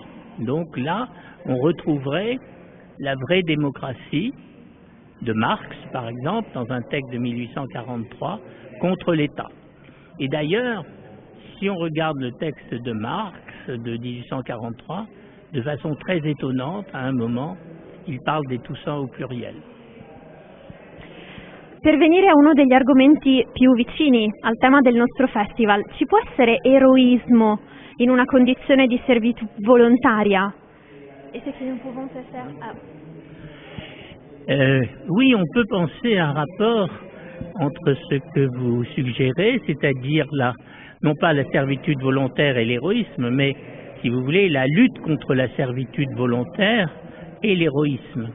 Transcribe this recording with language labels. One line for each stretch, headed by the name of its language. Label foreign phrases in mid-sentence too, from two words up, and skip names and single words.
French: Donc là, on retrouverait la vraie démocratie de Marx, par exemple, dans un texte de 1843, contre l'État. Et d'ailleurs, si on regarde le texte de Marx de 1843, de façon très étonnante, à un moment, il parle des Toussins au pluriel.
Italian: Per venire a uno degli argomenti più vicini al tema del nostro festival, ci può essere eroismo in una condizione di servitù volontaria?
French: Oui, on peut penser à un rapport entre ce que vous suggérez, c'est-à-dire non pas la servitude volontaire et l'héroïsme, mais, si vous voulez, la lutte contre la servitude volontaire et l'héroïsme.